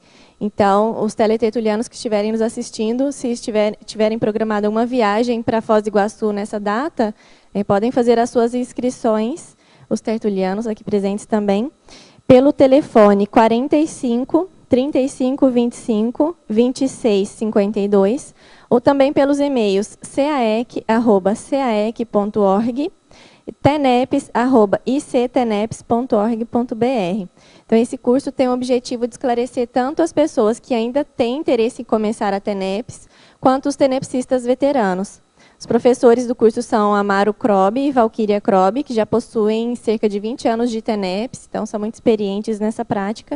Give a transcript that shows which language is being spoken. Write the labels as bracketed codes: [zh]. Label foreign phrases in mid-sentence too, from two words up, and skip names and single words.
[pt] Então, os teletertulianos que estiverem nos assistindo, se tiverem programado uma viagem para Foz do Iguaçu nessa data, podem fazer as suas inscrições, os tertulianos aqui presentes também, pelo telefone 45 3525 2652, ou também pelos e-mails caec@caec.org, teneps@icteneps.org.br. Então, esse curso tem o objetivo de esclarecer tanto as pessoas que ainda têm interesse em começar a TENEPS, quanto os tenepsistas veteranos. Os professores do curso são Amaro Krobi e Valquíria Krobi, que já possuem cerca de 20 anos de TENEPS, então são muito experientes nessa prática.